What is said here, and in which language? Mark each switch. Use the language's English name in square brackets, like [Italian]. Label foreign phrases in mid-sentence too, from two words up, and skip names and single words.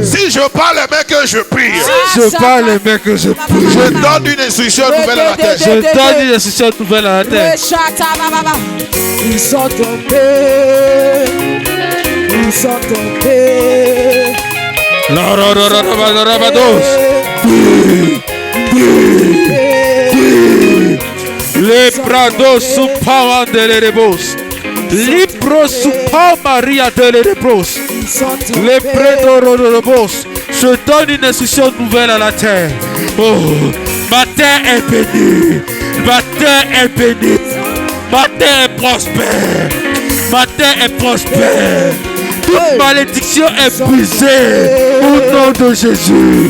[French] si je parle mais que je prie, je parle mais que je prie. je donne une instruction nouvelle à la terre. Je donne une instruction nouvelle à la terre. Ils sont tombés. Ils sont tombés. La ra ra ra ra ra ra ra ra dos. Les prados supama de l'erebos. Libro supama ria de l'erebos. Ils sont Les tombés. prédorobos. Je donne une instruction nouvelle à la terre. Oh, ma terre est bénie. Ma terre est bénie. Ma terre est prospère. Ma terre est prospère. Toute malédiction est brisée au nom de Jésus.